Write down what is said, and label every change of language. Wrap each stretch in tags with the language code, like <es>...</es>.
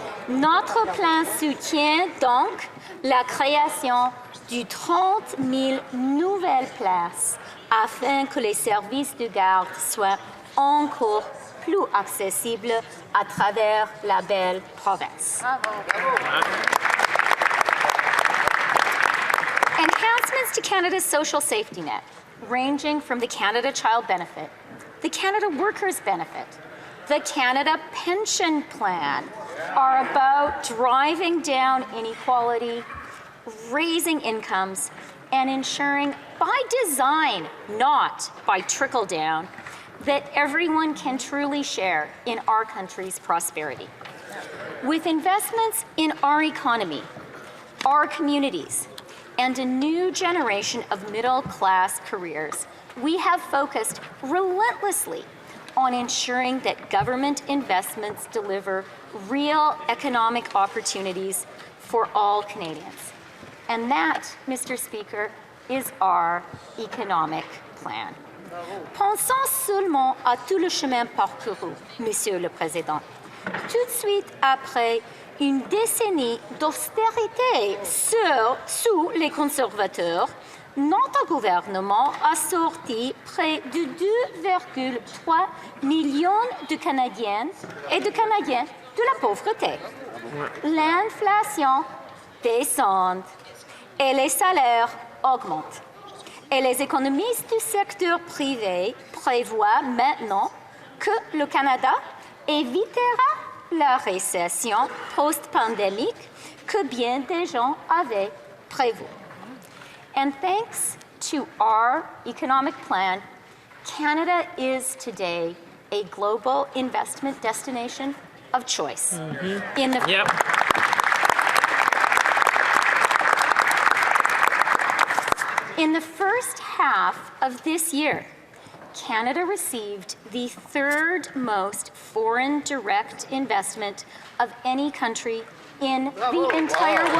<fr>Notre plan soutient donc la création de 30 000 nouvelles places afin que les services de garde soient encore plus accessibles à travers la belle province.</fr> <en>Enhancements to Canada's social safety net, ranging from the Canada Child Benefit, the Canada Workers Benefit, the Canada Pension Plan, are about driving down inequality, raising incomes, and ensuring by design, not by trickle down, that everyone can truly share in our country's prosperity. With investments in our economy, our communities, and a new generation of middle-class careers, we have focused relentlessly on ensuring that government investments deliver real economic opportunities for all Canadians. And that, Mr. Speaker, is our economic plan.</en> <fr>Pensons seulement à tout le chemin parcouru, Monsieur le Président. Tout de suite après une décennie d'austérité sous les conservateurs, notre gouvernement a sorti près de 2,3 millions de Canadiennes et de Canadiens de la pauvreté. L'inflation descend et les salaires augmentent. Et les économistes du secteur privé prévoient maintenant que le Canada évitera la récession post-pandémique que bien des gens avaient prévu.</fr> <en>And thanks to our economic plan, Canada is today a global investment destination of choice. In the In the first half of this year, Canada received the third most foreign direct investment of any country in the entire world.</en>